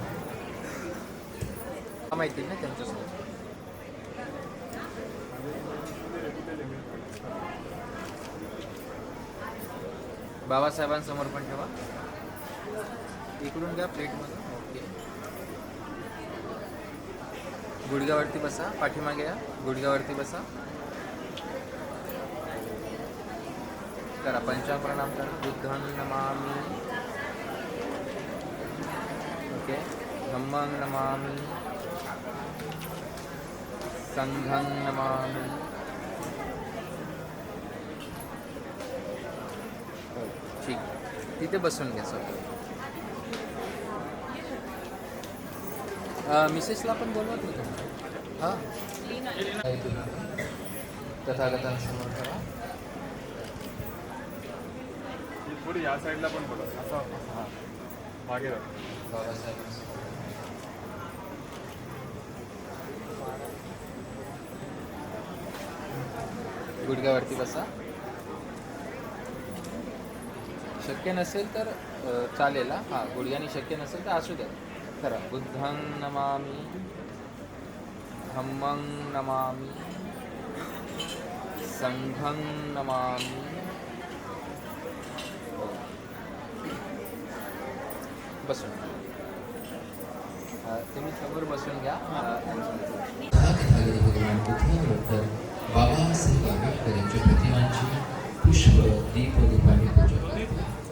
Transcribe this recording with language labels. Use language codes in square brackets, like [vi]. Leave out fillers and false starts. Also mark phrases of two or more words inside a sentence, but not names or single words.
[mr] माहिती ना त्यांच्यासोबत बाबासाहेबांसमोर पण ठेवा. इकडून घ्या प्लेटमध्ये. ओके, गुडघ्यावरती बसा, पाठीमागे या, गुडघ्यावरती बसा. करा पंचांग प्रणाम करा. [pi] बुद्धं नमामि. ओके, धम्मं नमामि, संघं नमामि. [mr] ठीक, तिथे बसून घ्या सर. मिसेसला पण बोलवत मी तुम्हाला. हां, तथागतांसमोर करा. थोडी या साईडला पण बोला. असं हां मागे राहा. बाबासाहेबांसमोर गुडघ्यावरती बसा. शक्य नसेल तर चालेल. हां, गुडघ्याने शक्य नसेल तर असू द्या. करा. [pi] बुद्धं नमामि, धम्मं नमामि, संघं नमामि. [mr] बसून तुम्ही समोर बसून घ्या. तथागत भगवान बुद्धांबरोबर बाबासाहेब आंबेडकर यांच्या प्रतिमांची पुष्प दीप दीपाने पूजा करतो.